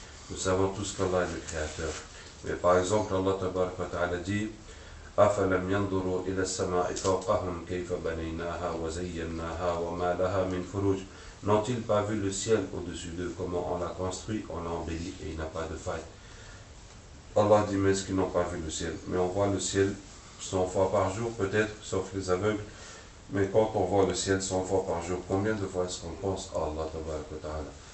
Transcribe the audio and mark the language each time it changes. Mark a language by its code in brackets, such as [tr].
[fr] Nous savons tous qu'Allah est le Créateur. Mais par exemple, Allah Tabarak wa Ta'ala dit [ar] أَفَلَمْ يَنْظُرُوا إِلَى السَّمَاءِ فَوْقَهُمْ كَيْفَ بَنَيْنَاهَا وَزَيَّنَّاهَا وَمَا لَهَا مِنْ فُرُوجٍ. [fr] N'ont-ils pas vu le ciel au-dessus d'eux, comment on l'a construit, on l'a embelli et il n'a pas de faille. Allah dit, mais est-ce qu'ils n'ont pas vu le ciel? Mais on voit le ciel 100 fois par jour peut-être, sauf les aveugles. Mais quand on voit le ciel 100 fois par jour, combien de fois est-ce qu'on pense à Allah Tabarak wa Ta'ala?